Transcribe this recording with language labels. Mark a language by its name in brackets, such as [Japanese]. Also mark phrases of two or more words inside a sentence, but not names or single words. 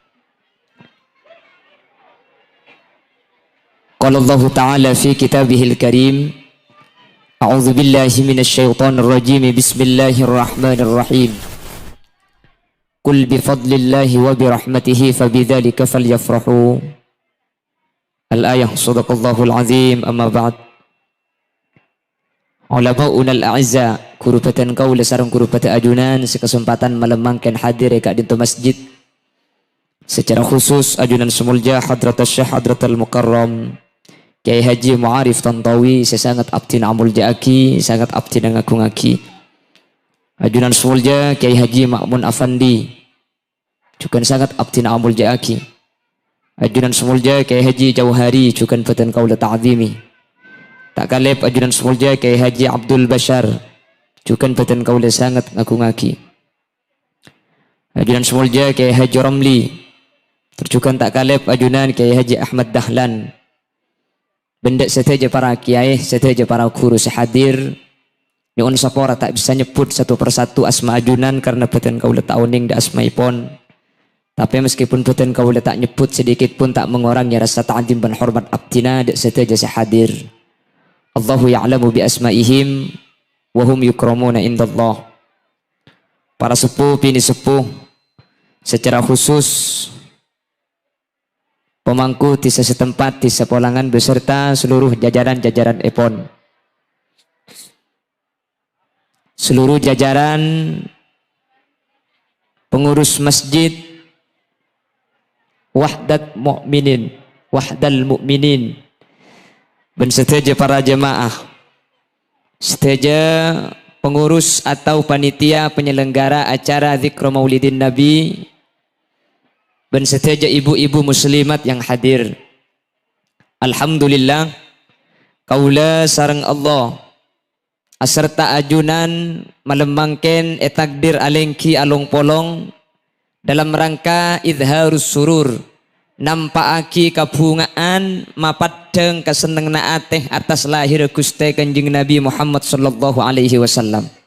[Arabic] قال الله تعالى في كتابه الكريم أعوذ بالله من الشيطان الرجيم بسم الله الرحمن الرحيم قل بفضل الله وبرحمته فبذلك فليفرحوا الآية صدق الله العظيم. أما بعد علماؤنا الأعزاء [Madurese] kurupatan kaula sareng kurupatan ajunan sekesempatan malemangkan hadir kak dintu masjid [Indonesian] secara khusus [Madurese] ajunan semulja hadratus syekh hadratul mukarram Kiai Haji Mu'arif Tantawi saya sangat abdi amul jaaki sangat abdi ngaki ajunan semulja Kiai Haji Ma'mun Afandi juga sangat abdi amul jaaki ajunan semulja Kiai Haji Jauhari juga peten kaula ta'zimi tak kalep ajunan semulja Kiai Haji Abdul Bashar juga peten kaula sangat ngaki ajunan semulja Kiai Haji Ramli terjukan tak kalep ajunan Kiai Haji Ahmad Dahlan benda seteja para kiai, seteja para guru sehadir. Ni on sapora tak bisa nyebut [Indonesian] satu persatu [Madurese] asma ajunan karena beten kaula tauning da asmaipun. [Indonesian] Tapi meskipun [Madurese] beten kaula tak nyebut [Indonesian] sedikit pun tak mengurangi rasa ta'zim dan hormat [Madurese] abdina da seteja sehadir. [Arabic] الله يعلم بأسمائهم وهم يكرمون عند الله. [Indonesian] Para sepuh bini sepuh secara khusus pemangku di setempat di sepolangan beserta seluruh jajaran-jajaran epon. Seluruh jajaran pengurus masjid Wahdal Mukminin dan seteja para jemaah, seteja pengurus atau panitia penyelenggara acara zikr Maulidin Nabi dan seteja ibu-ibu muslimat yang hadir. [Madurese] Alhamdulillah kaula sareng Allah aserta ajunan malemangken etakdir alengki along polong dalam rangka [Arabic] إظهار السرور [Madurese] nampakaki kabungaan mapadeng kaseneng naateh atas lahir Gusti Kanjeng Nabi Muhammad [Arabic] صلى الله عليه وسلم.